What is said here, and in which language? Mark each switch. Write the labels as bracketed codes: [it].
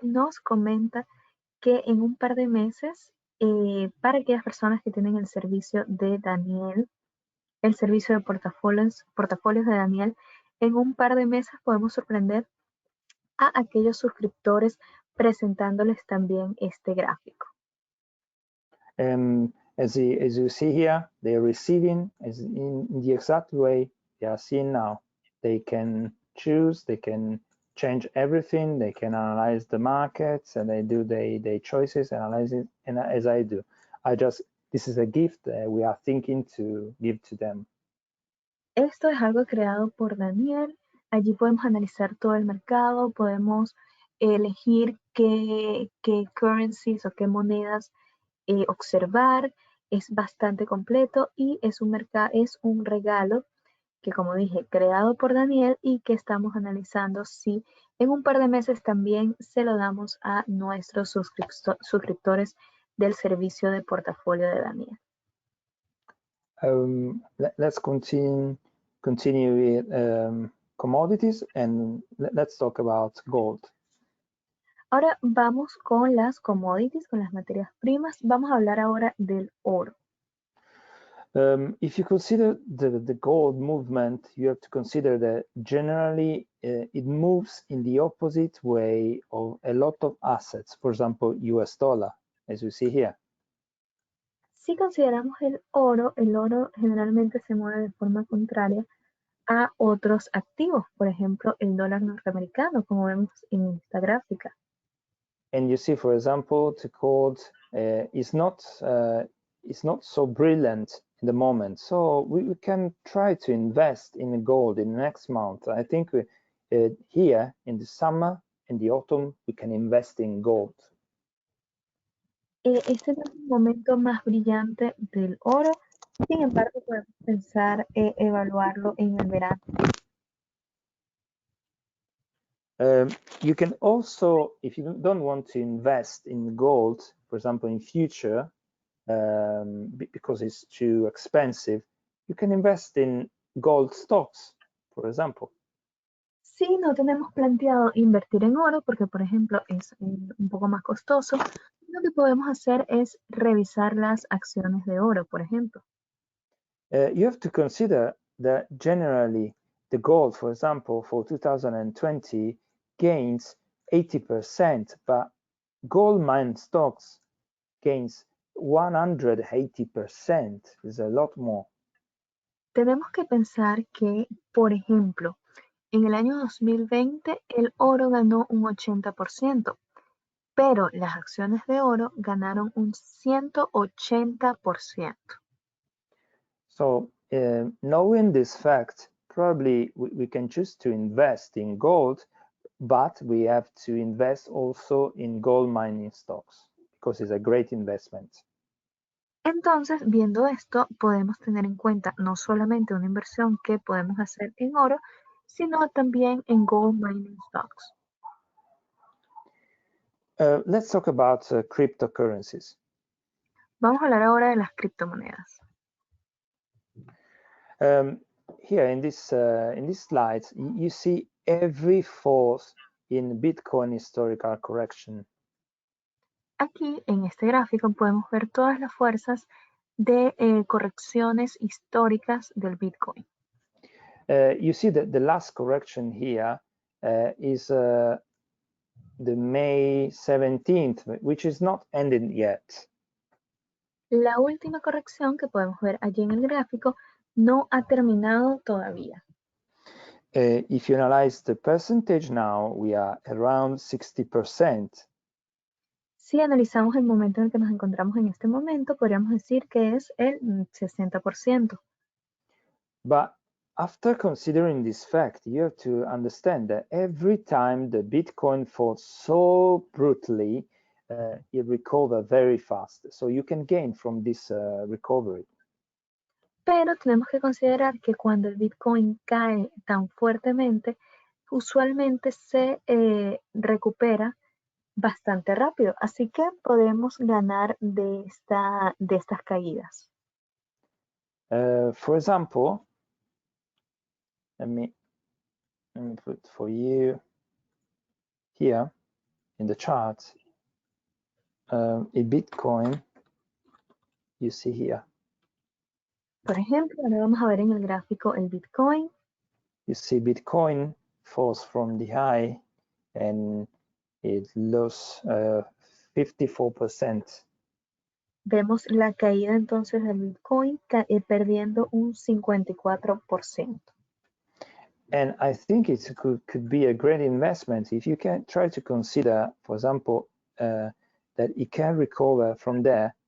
[es] Nos comenta que en un par de meses, para aquellas personas que tienen el servicio de Daniel, el servicio de portafolios de Daniel, en un par de meses podemos sorprender a aquellos suscriptores presentándoles también este gráfico. [en] As you see here, they're receiving in the exact way they are seeing now. They can choose, they can change everything, they can analyze the markets, and they do their choices, analyze it, and as I do. This is a gift we are thinking to give to them. [es] Esto es algo creado por Daniel. Allí podemos analizar todo el mercado, podemos elegir qué currencies o qué monedas observar. Es bastante completo y es un regalo que, como dije, creado por Daniel y que estamos analizando si en un par de meses también se lo damos a nuestros suscriptores del servicio de portafolio de Daniel. [en] Let's continue with commodities, and let's talk about gold. [es] Ahora vamos con las commodities, con las materias primas. Vamos a hablar ahora del oro. [en] If you consider the gold movement, you have to consider that generally it moves in the opposite way of a lot of assets, for example, US dollar, as you see here. [es] Si consideramos el oro generalmente se mueve de forma contraria a otros activos, por ejemplo, el dólar norteamericano, como vemos en esta gráfica. [en] And you see, for example, the gold is not so brilliant in the moment, so we can try to invest in gold in the next month. I think here in the summer, in the autumn, we can invest in gold. [es] Este no es el momento más brillante del oro, sin embargo podemos pensar evaluarlo en el verano. [en] You can also, if you don't want to invest in gold, for example, in future, because it's too expensive, you can invest in gold stocks, for example. [es] Si no tenemos planteado invertir en oro, porque por ejemplo es un poco más costoso, lo que podemos hacer es revisar las acciones de oro, por ejemplo. [en] You have to consider that generally the gold, for example, for 2020 gains 80%, but gold mine stocks gains 180%. Is a lot more. [es] Tenemos que pensar que, por ejemplo, en el año 2020 el oro ganó un 80%, pero las acciones de oro ganaron un 180%. [en] So knowing this fact, probably we can choose to invest in gold, but we have to invest also in gold mining stocks because it's a great investment. [es] Entonces, viendo esto, podemos tener en cuenta no solamente una inversión que podemos hacer en oro, sino también en [en] gold mining stocks. Let's talk about cryptocurrencies. [es] Vamos a hablar ahora de las criptomonedas. [en] Here in this slide, you see every force in Bitcoin historical correction. [es] Aquí en este gráfico podemos ver todas las fuerzas de correcciones históricas del Bitcoin. [en] You see that the last correction here is the May 17th, which is not ended yet. [es] La última corrección que podemos ver allí en el gráfico no ha terminado todavía. [en] If you analyze the percentage now, we are around 60%. [es] Si analizamos el momento en el que nos encontramos en este momento, podríamos decir que es el 60%. [en] But after considering this fact, you have to understand that every time the Bitcoin falls so brutally, it recover very fast. So you can gain from this recovery. [es] Pero tenemos que considerar que cuando el Bitcoin cae tan fuertemente, usualmente se recupera bastante rápido. Así que podemos ganar de estas caídas. [en] For example, let me put for you here in the chart a Bitcoin, you see here. [es] Por ejemplo, ahora vamos a ver en el gráfico el Bitcoin. [en] You see Bitcoin falls from the high and it lost 54%. [es] Vemos la caída entonces del Bitcoin perdiendo un 54%. [en] And I think it could be a great investment if you can try to consider, for example, that it can recover from there.